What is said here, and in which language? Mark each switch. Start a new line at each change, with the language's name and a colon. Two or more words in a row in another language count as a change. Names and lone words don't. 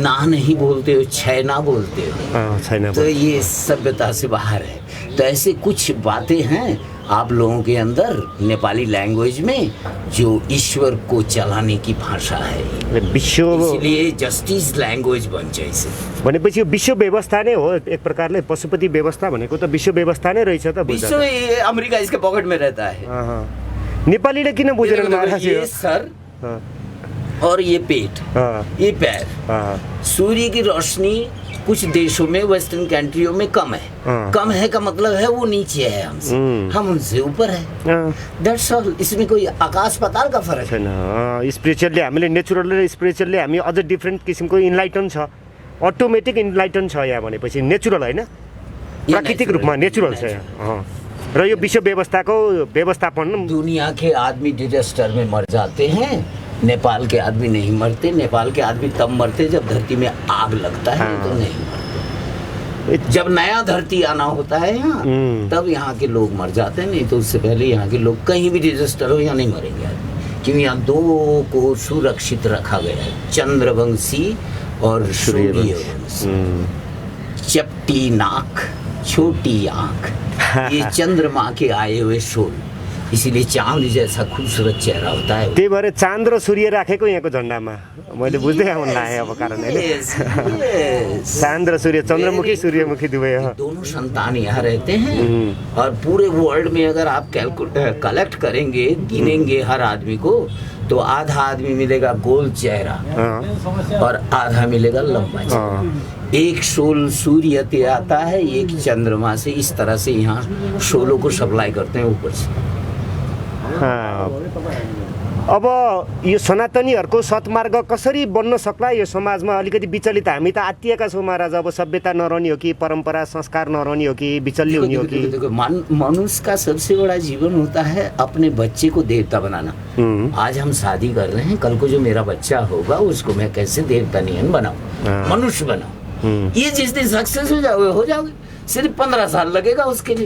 Hindi: ना नहीं बोलते हो, छैना बोलते हो, तो ये सभ्यता से बाहर है। तो ऐसे कुछ बातें हैं आप लोगों के अंदर नेपाली लैंग्वेज में जो ईश्वर को चलाने की भाषा है। इसलिए जस्टिस लैंग्वेज बन जाए इसे।
Nepali: भनेपछि विश्व व्यवस्था नै हो एक प्रकारले। पशुपति व्यवस्था भनेको त विश्व व्यवस्था नै रहेछ त।
Hindi: विश्व अमेरिका इसके पॉकेट में रहता है।
Nepali: नेपालीले किन बुझेन महाराज?
Hindi: ये सर और ये पेट, ये पैर, सूर्य की रोशनी कुछ देशों में,
English: western countries
Hindi: में कम है। कम है का मतलब है वो नीचे है हमसे, हम उनसे ऊपर है।
English: that's all.
Hindi: इसमें कोई आकाश पाताल का फर्क छैन।
Nepali: स्पिरिचुअली हामीले नेचुरल र स्पिरिचुअली हामी अझ डिफ्रेन्ट किसिमको इन्लाइटन छ,
English: automatic enlighten
Nepali: छ यहाँ भनेपछि नेचुरल होइन, प्राकृतिक रूपमा नेचुरल छ यहाँ। र यो विश्व व्यवस्थापन
Hindi: दुनिया के आदमी डिजास्टर में मर जाते हैं, नेपाल के आदमी नहीं मरते। नेपाल के आदमी तब मरते जब धरती में आग लगता है, तो नहीं मरते। जब नया धरती आना होता है यहाँ, तब यहाँ के लोग मर जाते हैं, नहीं तो उससे पहले यहाँ के लोग कहीं भी डिजास्टर हो यहाँ नहीं मरेंगे आदमी, क्योंकि यहाँ दो को सुरक्षित रखा गया है, चंद्रवंशी और सूर्यवंशी। चपटी नाक छोटी आँख, ये चंद्रमा के आए हुए शोल, इसीलिए चाँद जैसा खूबसूरत चेहरा होता है।
Nepali: त्यही भएर चाँद र सूर्य राखेको यहाँको झन्डामा मैले बुझ्दै आउन लागेँ अब कारण होइन। चाँद र सूर्य, चन्द्रमुखी सूर्यमुखी दुवै हो।
Hindi: दोनों संतान यहाँ रहते हैं, और पूरे वर्ल्ड में अगर आप कलेक्ट करेंगे, गिनेंगे हर आदमी को, तो आधा आदमी मिलेगा गोल चेहरा और आधा मिलेगा लंबा चेहरा। एक शोल सूर्य से आता है, एक चंद्रमा से। इस तरह से यहाँ शोलों को सप्लाई करते हैं ऊपर से।
Nepali: अब यो सनातनीहरूको सत्मार्ग कसरी बन्न सक्ला यो समाजमा? अलिकति विचलित हामी त आत्तिएका छौँ महाराज। अब सभ्यता नरहने हो कि परम्परा संस्कार नरहने हो कि विचल्य हुने हो कि?
Hindi: देखो, मनुष्य का सबसे बड़ा जीवन होता है अपने बच्चे को देवता बनाना। आज हम शादी कर रहे हैं, कल को जो मेरा बच्चा होगा उसको मैं कैसे देवता नियन बनाऊं, मनुष्य बनाऊं। ये जिस दिन सक्सेस हो जाओगे, सिर्फ 15 साल लगेगा उसके लिए।